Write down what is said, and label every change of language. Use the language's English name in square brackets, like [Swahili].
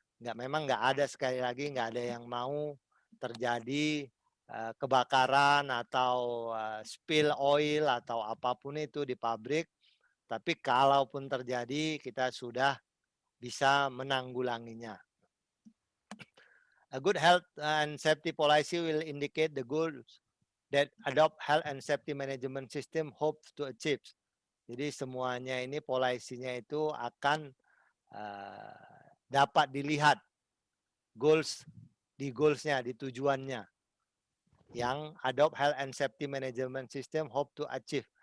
[Indonesian] Memang nggak ada, sekali lagi nggak ada yang mau terjadi kebakaran atau spill oil atau apapun itu di pabrik. Tapi kalaupun terjadi, kita sudah bisa menanggulanginya. [English] A good health and safety policy will indicate the goals that adopt health and safety management system hopes to achieve. [Indonesian] Jadi semuanya ini polisinya itu akan dapat dilihat goalsnya, di tujuannya. [English] Yang adopt health and safety management system hope to achieve.